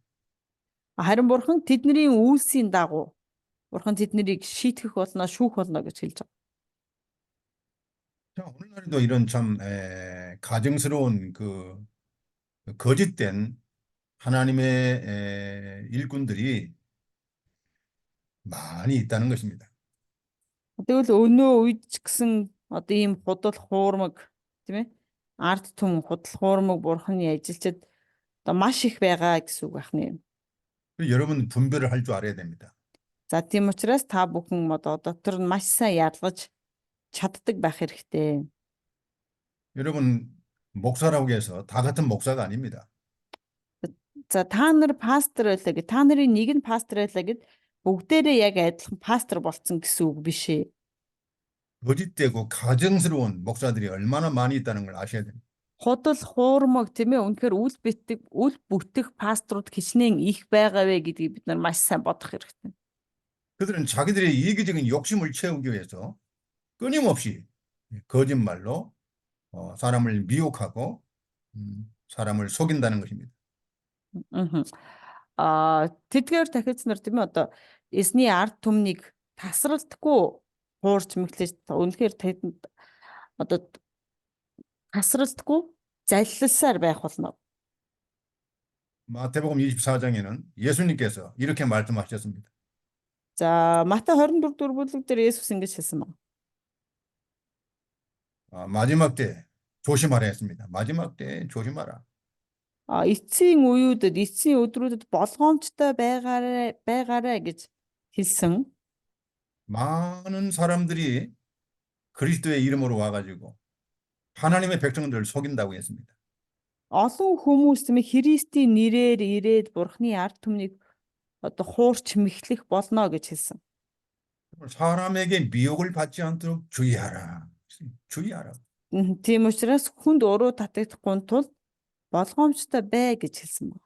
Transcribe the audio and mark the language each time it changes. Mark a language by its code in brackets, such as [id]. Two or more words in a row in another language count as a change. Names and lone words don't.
[mn] Харин бурхан тэдний үйлсийн дагуу бурхан тэднийг шийтгэх болно, шүүх болно гэж хэлж байгаа. [ko] 자, 오늘날에도 이런 참 가증스러운 그 거짓된 하나님의 일꾼들이 많이 있다는 것입니다. [mn] Тэгвэл өнөө үед ч гэсэн одоо ийм худал хуурмаг тийм ээ ард түмэн худал хуурмаг бурханы ажилчид одоо маш их байгаа гэсэн үг байна. [ko] 여러분 분별을 할 줄 알아야 됩니다. [mn] За тийм учраас та бүхэн одоо дотор нь маш сайн ялгаж чаддаг байх хэрэгтэй. [ko] 여러분 목사라고 해서 다 같은 목사가 아닙니다. [mn] За та нар пастор байлаа гэ та нарын нэг нь пастор байлаа гэд бүгдээрээ яг адилхан пастор болцсон гэсэн үг биш ээ. [ko] 거짓되고 가증스러운 목사들이 얼마나 많이 있다는 걸 아셔야 됩니다. [mn] Худал хуурмаг тийм ээ үнэхээр үл бүтэх пасторууд хичнээн их байгаа вэ гэдгийг бид нар маш сайн бодох хэрэгтэй. [ko] 그들은 자기들의 이기적인 욕심을 채우기 위해서 끊임없이 거짓말로 사람을 미혹하고 사람을 속인다는 것입니다. [mn] Тэдгээр тахилч нар тийм ээ одоо эсний ард түмнийг тасралтгүй хуурч мэхлэж үнэхээр тэдэнд одоо тасралтгүй залилсаар байх болно. [ko] 마태복음 24장에는 예수님께서 이렇게 말씀하셨습니다. [mn] За Матай 24 дугаар бүлэг дээр Есүс ингэж хэлсэн байна. [ko] 마지막 때 조심하라 했습니다. 마지막 때 조심하라. [mn] Эцсийн үеүүдэд, эцсийн өдрүүдэд болгоомжтой байгаарай гэж хэлсэн. [ko] 많은 사람들이 그리스도의 이름으로 와가지고 하나님의 백성들을 속인다고 했습니다. [mn] Олон хүмүүс тийм Христийн нэрээр ирээд Бурхны ард түмнийг одоо хуурч мэхлэх болно гэж хэлсэн. [ko] 사람에게 미혹을 받지 않도록 주의하라. 주의하라. [mn] Тийм учраас хүнд уруу татагдахгүй тул болгоомжтой бай гэж хэлсэн байна.